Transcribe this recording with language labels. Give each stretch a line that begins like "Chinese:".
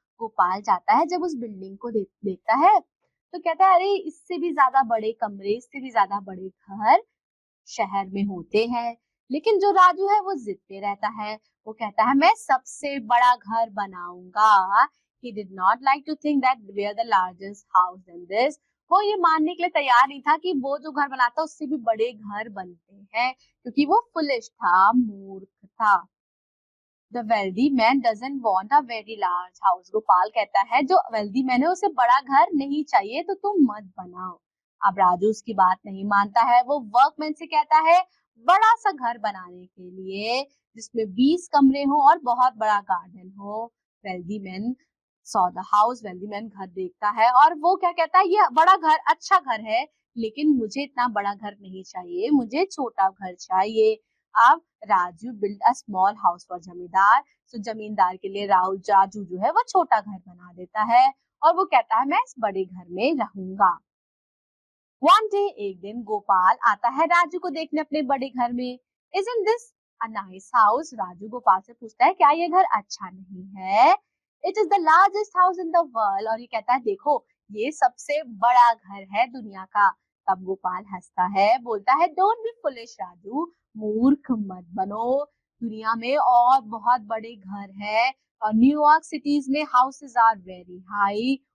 Hindi: गोपाल जाता है, जब उस बिल्डिंग को देखता है तो कहता है अरे इससे भी ज्यादा बड़े कमरे, इससे भी ज्यादा बड़े घर शहर में होते हैं। लेकिन जो राजू है वो जिद पे रहता है। वो कहता है मैं सबसे बड़ा घर बनाऊंगा।
English: He did not like to think that we are the largest house than this.
Hindi: वो ये मानने के लिए तैयार नहीं था कि वो जो घर बनाता उससे भी बड़े घर बनते हैं, क्योंकि वो फुलिश था, मूर्ख था।
English: The wealthy man doesn't want a very large house.
Hindi: Gopal कहता है जो wealthy man है उसे बड़ा घर नहीं चाहिए, तो तुम मत बनाओ। अब राजू उसकी बात नहीं मानता है। वो वर्कमैन से कहता है बड़ा सा घर बनाने के लिए जिसमें 20 कमरे हो और बहुत बड़ा गार्डन हो।
English: Wealthy man saw the house.
Hindi: Wealthy man घर देखता है और वो क्या कहता है, ये बड़ा घर अच्छा घर है, लेकिन मुझे इतना बड़ा घर नहीं चाहिए, मुझे छोटा घर चाहिए। अब Raju
English: build a small house for
Hindi: जमींदार। तो जमींदार के लिए राजू जो है वो छोटा घर बना देता है और वो कहता है मैं इस बड़े घर में रहूंगा।
English: one day,
Hindi: एक दिन गोपाल आता है राजू को देखने अपने बड़े घर में।
English: Isn't this a nice house?
Hindi: Raju Gopal से पूछता है क्या ये घर अच्छा नहीं है?
English: It is the largest house in the world.
Hindi: और ये कहता है देखो ये सबसे बड़ा घर है दुनिया का। तब गोपाल हंसता है, बोलता है
English: don't be foolish
Hindi: राजू, मूर्ख मत बनो। दुनिया में और बहुत बड़े घर हैं और न्यूयॉर्क सिटीज में
English: Houses are very high.